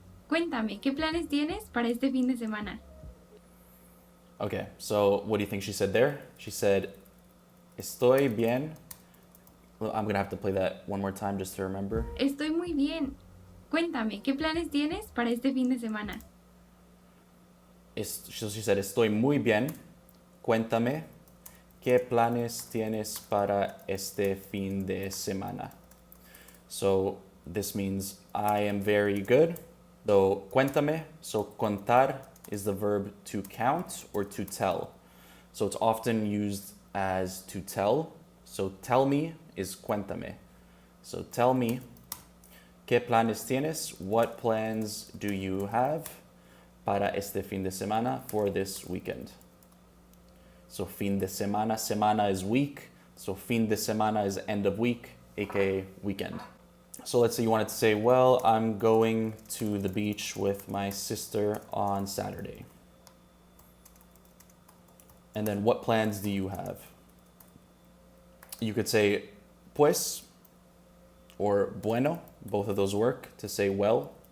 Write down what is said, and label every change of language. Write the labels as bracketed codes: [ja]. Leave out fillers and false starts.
[es] Cuéntame, ¿qué planes tienes para este fin de semana? [en] Okay, so what do you think she said there? She said, [es] estoy bien. [en] Well, I'm gonna have to play that one more time just to remember. [es] Estoy muy bien. Cuéntame, ¿qué planes tienes para este fin de semana? [en] So she said, [es] estoy muy bien. Cuéntame, ¿qué planes tienes para este fin de semana? [en] So this means I am very good. So cuéntame, so contar is the verb to count or to tell. So it's often used as to tell. So tell me is cuéntame. So tell me, [es] ¿qué planes tienes? [en] What plans do you have [es] para este fin de semana, [en] for this weekend? So [es] fin de semana, [en] semana is week. So fin de semana is end of week, aka weekend. So let's say you wanted to say, well, I'm going to the beach with my sister on Saturday. And then what plans do you have? You could say pues or bueno. Both of those work to say well.